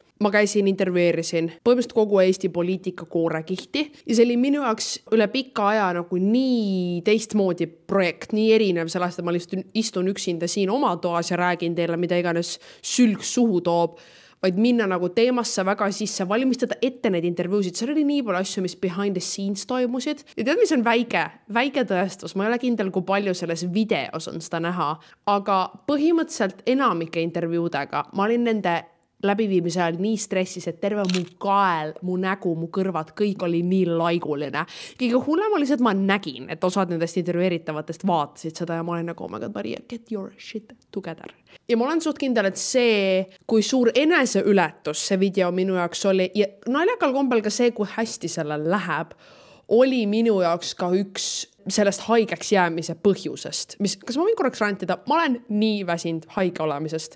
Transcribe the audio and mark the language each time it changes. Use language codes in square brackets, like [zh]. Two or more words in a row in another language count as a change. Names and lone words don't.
[et] Ma käisin, intervjueerisin põhimõtteliselt kogu Eesti poliitika koorekihti ja see oli minu jaoks üle pika aja nagu nii teistmoodi projekt, nii erinev sellest, et ma lihtsalt istun üksinda siin oma toas ja räägin teile, mida iganes sülg suhu toob, vaid minna nagu teemasse väga sisse, valmistada ette neid intervjuusid. Seal oli nii palju asju, mis [en] behind the scenes [et] toimusid. Ja tead, mis on väike tõestus? Ma ei ole kindel, kui palju selles videos on seda näha, aga põhimõtteliselt enamike intervjuudega ma olin nende läbiviimise ajal nii stressis, et terve mu kael, mu nägu, mu kõrvad, kõik oli nii laiguline. Kõige hullem oli see, et ma nägin, et osad nendest intervjueeritavatest vaatasid seda ja ma olin nagu, [en] oh my god, Maria, get your shit together. [et] Ja ma olen suht kindel, et see, kui suur eneseületus see video minu jaoks oli ja naljakal kombel ka see, kui hästi sellel läheb, oli minu jaoks ka üks sellest haigeks jäämise põhjusest. Kas ma võin korraks rantida? Ma olen nii väsinud haige olemisest.